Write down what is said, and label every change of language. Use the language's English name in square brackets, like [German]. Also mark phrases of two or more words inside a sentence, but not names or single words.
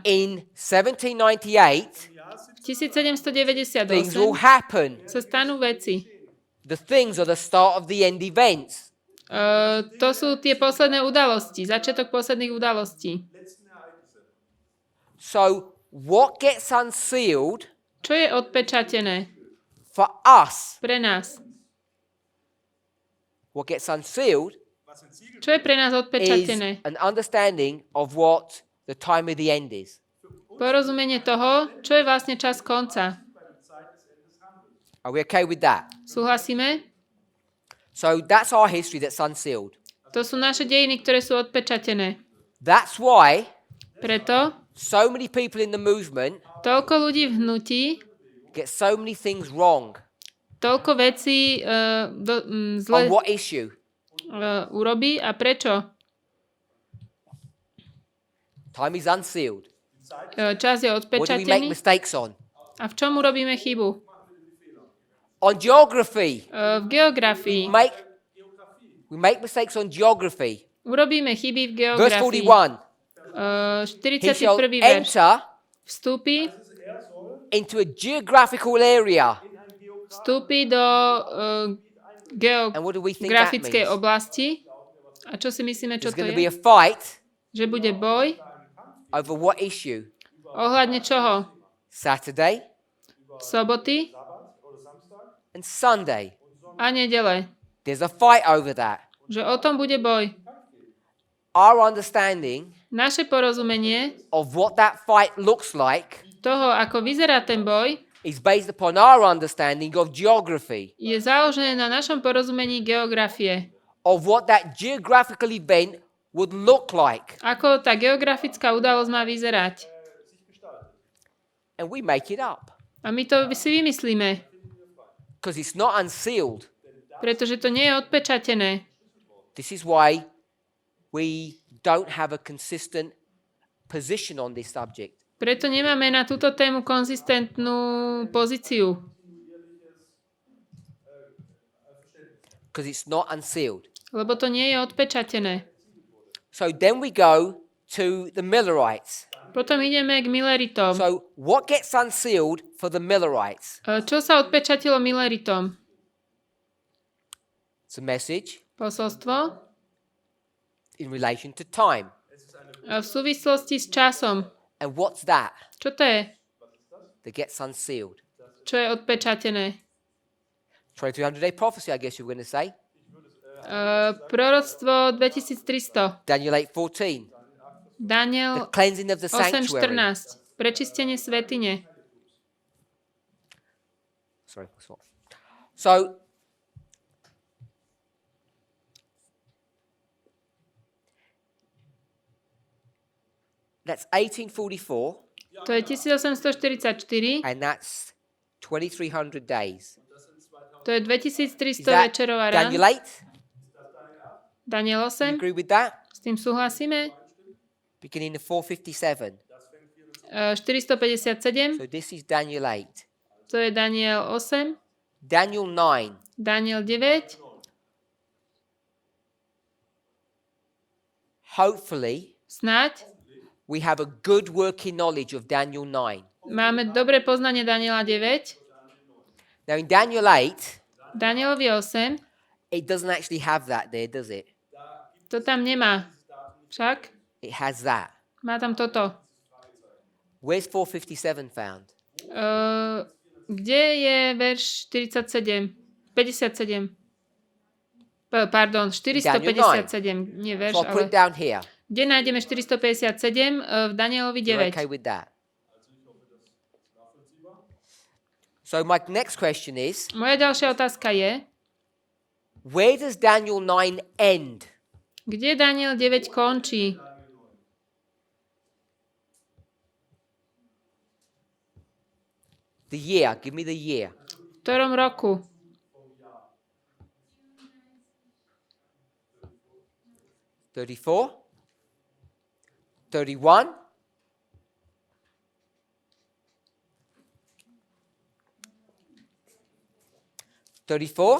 [English] In 1798, 1798 things will happen. [Slovak] sa stanú veci. [English] The things are the start of the end events. [Slovak] To sú tie posledné udalosti, začiatok posledných udalostí. [English] So what gets unsealed [Slovak] Čo je odpečatené [English] for us? [Slovak] pre nás? [English] What gets unsealed [Slovak] Čo je pre nás [English] is [Slovak] odpečatené? [English] an understanding of what the time of the end is. [Slovak] Porozumenie toho, čo je vlastne čas konca. [English] Are we okay with that? [Slovak] Súhlasíme? [English] So that's our history that's unsealed. [Slovak] To sú naše dejiny, ktoré sú odpečatené. [English] That's why [Slovak] Preto [English] so many people in the movement [Slovak] toľko ľudí v hnutí, [English] get so many things wrong. [Slovak] toľko vecí zle [English] On what issue? [Slovak] urobí. A prečo? [English] Time is unsealed. [Slovak] Čas je [English] What do we make [Slovak] odpečatený. [English] mistakes on? [Slovak] A v čom urobíme chybu? [English] On geography. [Slovak] V geografii. [English] We make mistakes on geography. [Slovak] Urobíme chyby v [English] Verse [Slovak] geografii. [English] 41. He 41. shall [Slovak] verš. [English] enter [Slovak] Vstúpi [English] into a geographical area. [Slovak] vstúpi do [English] And what do we think that [Slovak] geografickej [English] means? [Slovak] oblasti. A čo si myslíme, čo [English] There's [Slovak] to [English] going to be [Slovak] je? [English] a fight [Slovak] Že bude boj [English] over what issue? [Slovak] ohľadne čoho? [English] Saturday [Slovak] Soboty [English] and Sunday. [Slovak] a nedele. [English] There's a fight over that. [Slovak] Že o tom bude boj. [English] Our understanding [Slovak] Naše porozumenie [English] of what that fight looks like [Slovak] toho, ako vyzerá ten boj, [English] is based upon our understanding of geography, [Slovak] je založené na našom porozumení geografie. [English] of what that geographical event would look like. [Slovak] Ako tá geografická udalosť má vyzerať. [English] And we make it up [Slovak] A my to si vymyslíme, [English] because it's not unsealed. [Slovak] pretože to nie je odpečatené. [English] This is why we don't have a consistent position on this subject. [Slovak] Preto nemáme na túto tému konzistentnú pozíciu. [English] Because it's not unsealed. [Slovak] Lebo to nie je odpečatené. [English] So then we go to the Millerites. [Slovak] Potom ideme k Milleritom. [English] So what gets unsealed for the Millerites? [Slovak] Čo sa odpečatilo Milleritom? [English] It's a message [Slovak] Posolstvo [English] in relation to time. [Slovak] v súvislosti s časom. [English] And what's that? [Slovak] Čo to je? [English] That gets unsealed. [Slovak] Čo je odpečatené? [English] 2300-day prophecy, I guess you were going to say. [Slovak] Proroctvo 2300. [English] Daniel 8:14. Daniel The cleansing of the sanctuary. [Slovak] 8.14. Prečistenie svätyne. [English] Sorry. So that's 1844, [Slovak] To je 1844. [English] and that's 2300 days. [Slovak] To je [English] Is 2300 that [Slovak] večerov a rán. [English] Daniel 8? Daniel You 8. agree with that? [Slovak] S tým súhlasíme? [English] Beginning of 457. 457. So this is Daniel 8. [Slovak] To je Daniel 8. [English] Daniel 9. Daniel 9. Hopefully, [Slovak] Snáď [English] we have a good working knowledge of Daniel 9. [Slovak] máme dobré poznanie Daniela 9. [English] Now in Daniel 8, [Slovak] Danielovi 8. [English] it doesn't actually have that there, does it? [Slovak] To tam nemá. Však [English] It has that. [Slovak] má tam toto. [English] Where's 457 found? [Slovak] Kde je verš 47? 57. Pardon, 457. Nie verš, [English] So I'll put [Slovak] ale... [English] it down here. [Slovak] Kde nájdeme 457? V Danielovi [English] You're 9. okay with that? So my next question is, [Slovak] Moja ďalšia otázka je, [English] where does Daniel 9 end? [Slovak] kde Daniel 9 končí? [English] The year. Give me the year. [Slovak] V ktorom roku? [English] $34? $31? $34?